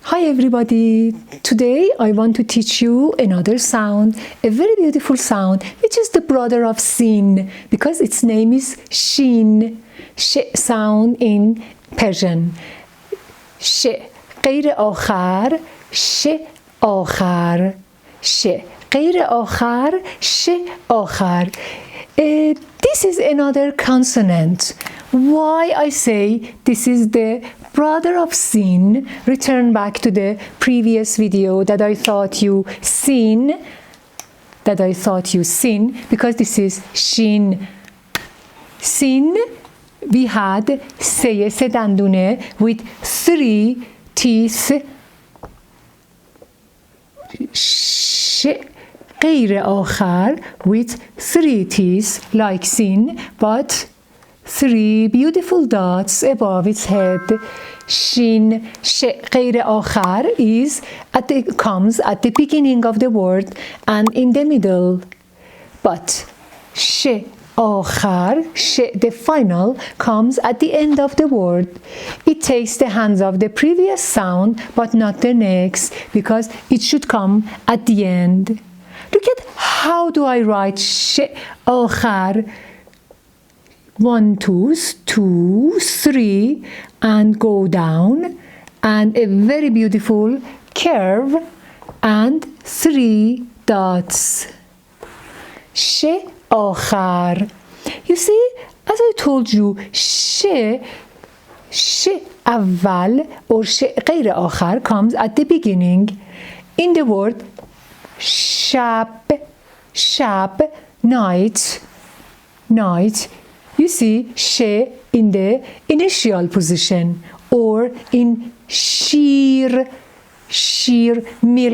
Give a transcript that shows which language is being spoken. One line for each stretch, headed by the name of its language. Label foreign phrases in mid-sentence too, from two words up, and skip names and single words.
English: Hi everybody! Today I want to teach you another sound, a very beautiful sound, which is the brother of sin because its name is shin. ش sound in Persian.
Persian: ش غیر آخر ش آخر ش غیر آخر ش آخر.
English: This is another consonant. Why I say this is the brother of sin? Return back to the previous video that I thought you seen, because this is shin. Sin, we had
Persian: سه دندونه
English: with 3 teeth.
Persian: ش غیر آخر
English: with 3 teeth like sin, but 3 beautiful dots above its head. Shin, sh
Persian: غیر آخر
English: comes at the beginning of the word and in the middle. But sh آخر, sh, the final, comes at the end of the word. It takes the hands of the previous sound but not the next because it should come at the end. Look at how do I write sh آخر. 1, 2, 3 and go down and a very beautiful curve and 3 dots.
Persian: ش آخر.
English: You see, as I told you,
Persian: ش اول
English: or
Persian: ش غیر آخر
English: comes at the beginning in the word شب, night. You see sh in the initial position, or in sheer, milk.